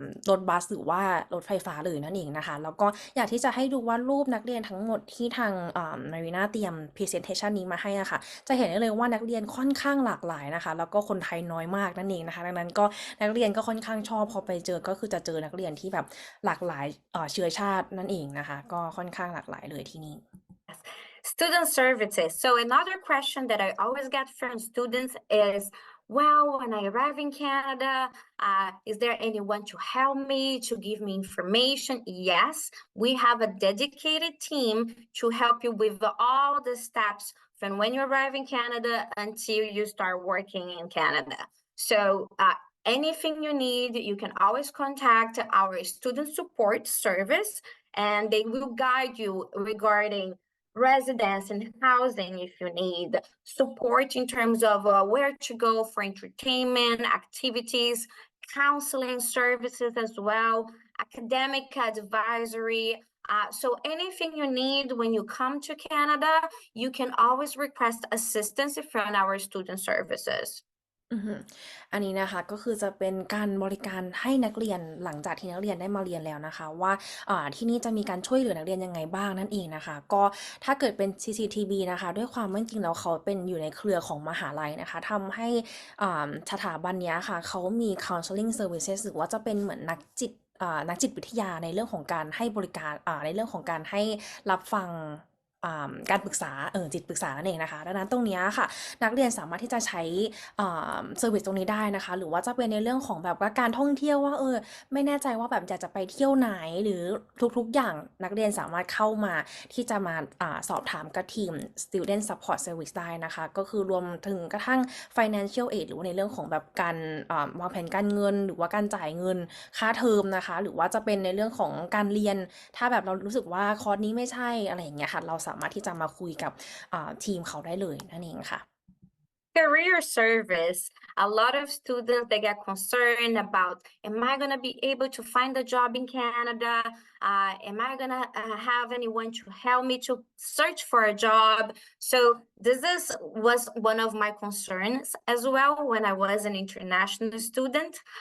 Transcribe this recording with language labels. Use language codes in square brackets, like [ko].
[th] รถบัสหรือว่ารถไฟฟ้าเลยนั่นเองนะคะแล้วก็อยากที่จะให้ดูว่ารูปนักเรียนทั้งหมดที่ทางมารีนาเตรียม presentation นี้มาให้อะค่ะจะเห็นได้เลยว่านักเรียนค่อนข้างหลากหลายนะคะแล้วก็คนไทยน้อยมากนั่นเองนะคะดังนั้นก็นักเรียนก็ค่อนข้างชอบพอไปเจอก็คือจะเจอนักเรียนที่แบบหลากหลายเชื้อชาตินั่นเองนะคะก็ค่อนข้างหลากหลายเลยที่นี่ [en] Student services. So another question that I always get from students is, well, when I arrive in Canada, is there anyone to help me, to give me information? Yes, we have a dedicated team to help you with all the steps from when you arrive in Canada until you start working in Canada. So anything you need, you can always contact our student support service, and they will guide you regarding residence and housing if you need support in terms of where to go for entertainment, activities, counseling services as well, academic advisory. So anything you need when you come to Canada, you can always request assistance from our student services. [th] อือฮึอันนี้นะคะก็คือจะเป็นการบริการให้นักเรียนหลังจากที่นักเรียนได้มาเรียนแล้วนะคะว่าที่นี่จะมีการช่วยเหลือนักเรียนยังไงบ้างนั่นเองนะคะก็ถ้าเกิดเป็น CCTB นะคะด้วยความว่าจริงๆแล้วเขาเป็นอยู่ในเครือของมหาลัยนะคะทำให้สถาบันเนี้ยค่ะเขามี [en] counseling services [th] หรือว่าจะเป็นเหมือนนักจิตวิทยาในเรื่องของการให้บริการในเรื่องของการให้รับฟัง การปรึกษาจิตปรึกษานั่นเองนะคะดังนั้นตรงเนี้ยค่ะนักเรียนสามารถที่จะใช้เซอร์วิสตรงนี้ได้นะคะหรือว่าจะเป็นในเรื่องของแบบว่าการท่องเที่ยวว่าไม่แน่ใจว่าแบบอยากจะไปเที่ยวไหนหรือทุกๆอย่างนักเรียนสามารถเข้ามาที่จะมาสอบถามกับทีม Student Support Service ได้นะคะก็คือรวมถึงกระทั่ง Financial Aid หรือว่าในเรื่องของแบบการ วางแผนการเงินหรือว่าการจ่ายเงินค่าเทอมนะคะหรือว่าจะเป็นในเรื่องของการเรียนถ้าแบบเรารู้สึกว่าคอร์สนี้ไม่ใช่อะไรอย่างเงี้ยค่ะเราสามารถที่จะมาคุยกับทีมเขาได้เลยนั่นเองค่ะ [en] Career service, a lot of students they get concerned about, am I going to be able to find a job in Canada? Am I going to have anyone to help me to search for a job? So was one of my concerns as well when I was an international student.